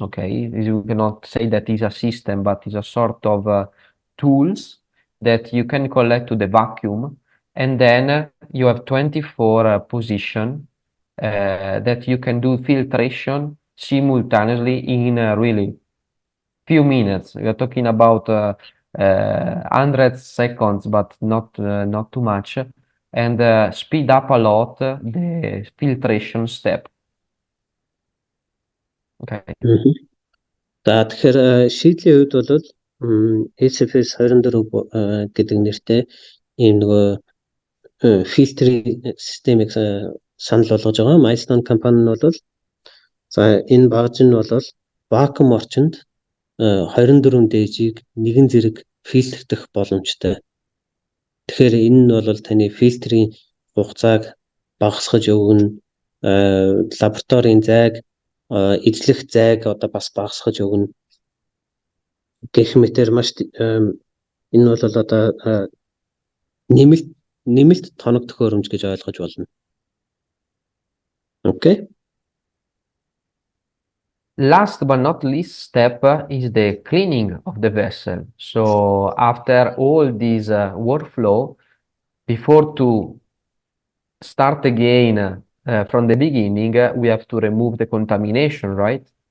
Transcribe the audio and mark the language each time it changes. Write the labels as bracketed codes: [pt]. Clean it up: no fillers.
[en] Okay, you cannot say that is a system, but it's a sort of tools that you can collect to the vacuum, and then you have 24 position that you can do filtration simultaneously in really few minutes. We are talking about 100 seconds, but not too much, and speed up a lot the filtration step. Okay. [mn] За тэгэхээр шийдлийн хувьд бол SFS 24 гэдэг нэртэй ийм нөгөө фильтрийн системийг санал болгож байгаа. Milestone компани нь бол за энэ багж нь бол вакуум орчинд 24 дээжийг нэгэн зэрэг фильтрдэх боломжтой. Тэгэхээр энэ нь бол таны фильтрийн хугацааг багасгаж өгнө. Лабораторийн зайг эзлэх зайг одоо бас багасгаж өгнө. Гэх мэтээр маш энэ бол одоо нэмэлт тоног төхөөрөмж гэж ойлгож болно. [en] Okay. Last but not least step is the cleaning of the vessel. So after all this workflow, before to start again from the beginning, we have to remove the contamination, right?